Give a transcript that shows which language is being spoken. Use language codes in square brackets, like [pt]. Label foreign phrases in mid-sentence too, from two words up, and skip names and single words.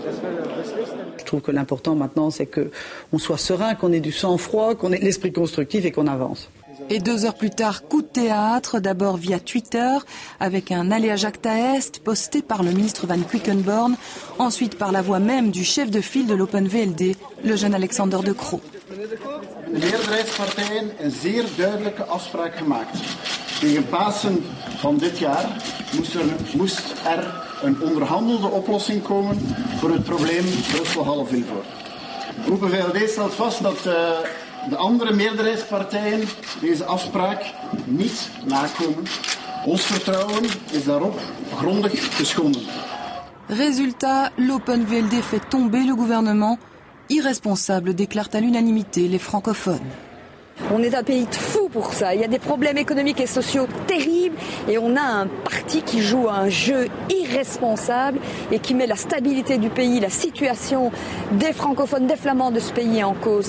[fr] Je trouve que l'important maintenant, c'est qu'on soit serein, qu'on ait du sang-froid, qu'on ait de l'esprit constructif et qu'on avance. Et 2 heures plus tard, coup de théâtre, d'abord via Twitter, avec un [la] Alea Jacta Est [fr] posté par le ministre Van Quickenborne, ensuite par la voix même du chef de file de l'Open VLD, le jeune Alexander De Croo. [nl] De meerderheidspartijen een zeer duidelijke afspraak gemaakt. Tegen Pasen van dit jaar moest er een onderhandelde oplossing komen voor het probleem Brussel-Halle-Vilvoorde. Open VLD stelt vast dat de andere meerderheidspartijen deze afspraak niet nakomen. Ons vertrouwen is daarop grondig geschonden. [fr] Résultat, l'Open VLD fait tomber le gouvernement. Irresponsable, déclarent à l'unanimité les francophones. On est un pays de fous pour ça. Il y a des problèmes économiques et sociaux terribles et on a un parti qui joue un jeu irresponsable et qui met la stabilité du pays, la situation des francophones, des flamands de ce pays en cause.